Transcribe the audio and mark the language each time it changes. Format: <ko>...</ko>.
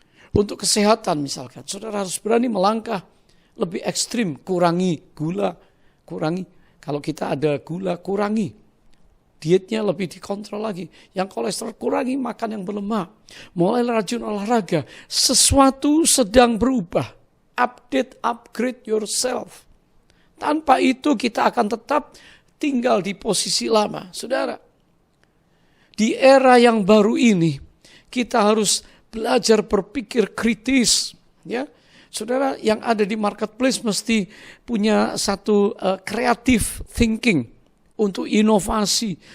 <id>Untuk kesehatan misalkan, saudara harus berani melangkah lebih ekstrim. Kurangi gula, kurangi. Kalau kita ada gula, kurangi. Dietnya lebih dikontrol lagi. Yang kolesterol kurangi, makan yang berlemak. Mulai rajin olahraga. Sesuatu sedang berubah.</id> <en>Update, upgrade yourself.</en> <id>Tanpa itu kita akan tetap tinggal di posisi lama. Saudara, di era yang baru ini, kita harus belajar berpikir kritis. Ya, saudara, yang ada di marketplace mesti punya satu creative thinking untuk inovasi.</id>